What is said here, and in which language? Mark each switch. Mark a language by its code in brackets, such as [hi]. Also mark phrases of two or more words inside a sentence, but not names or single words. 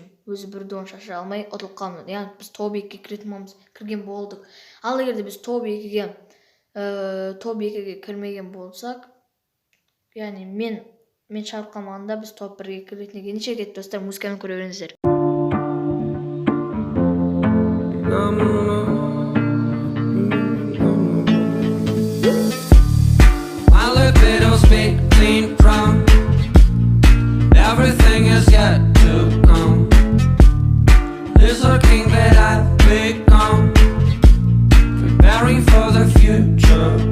[kk] Өзі бір дуоны шашай алмай ұтылып қалды. Яғни біз топ 2-ге кірген болдық. Ал егерде біз топ 2-ге кірмеген болсақ, яғни мен шығарып қалмағанда біз топ 1-ге кіретін екен. Неше кетті достар, музыканы көре беріңіздер. [en] My libido's beating drum. Everything is yet to come. There's a king that I've become, preparing for the future.